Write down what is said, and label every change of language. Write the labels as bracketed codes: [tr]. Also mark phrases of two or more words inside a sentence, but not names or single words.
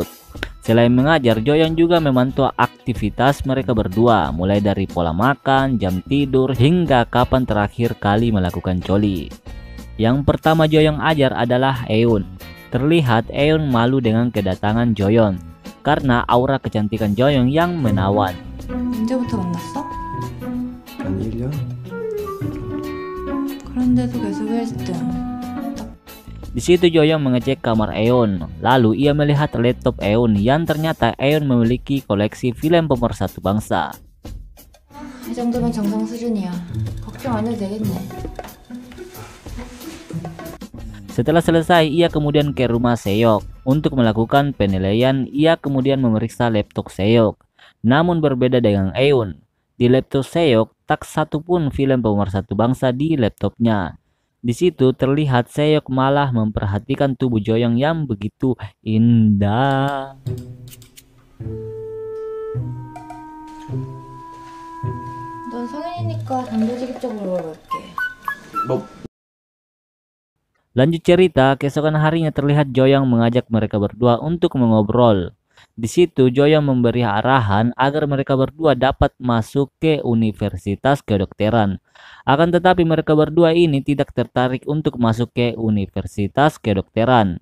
[id] Selain mengajar, Joyong juga memantau aktivitas mereka berdua, mulai dari pola makan, jam tidur, hingga kapan terakhir kali melakukan coli. Yang pertama Joyong ajar adalah Eun. Terlihat Eun malu dengan kedatangan Joyong, karena aura kecantikan Joyong yang menawan. [ko] 언제부터 만났어? 한 1년? 그런데도 계속 1등. [id] Di situ Joyong mengecek kamar Eun, lalu ia melihat laptop Eun yang ternyata Eun memiliki koleksi film pemersatu bangsa. [ko] 이 정도면 정상 수준이야. 걱정 안 해도 되겠네. [id] Setelah selesai, ia kemudian ke rumah Seok untuk melakukan penilaian. Ia kemudian memeriksa laptop Seok. Namun berbeda dengan Eun, di laptop Seok tak satu pun film pemersatu bangsa di laptopnya. Di situ terlihat Seok malah memperhatikan tubuh Joyong yang begitu indah. [ko] 넌 성인이니까 단도직입적으로 물어볼게. 뭐 [id] Lanjut cerita, keesokan harinya terlihat Joyong mengajak mereka berdua untuk mengobrol. Di situ Joyong memberi arahan agar mereka berdua dapat masuk ke Universitas Kedokteran. Akan tetapi mereka berdua ini tidak tertarik untuk masuk ke Universitas Kedokteran.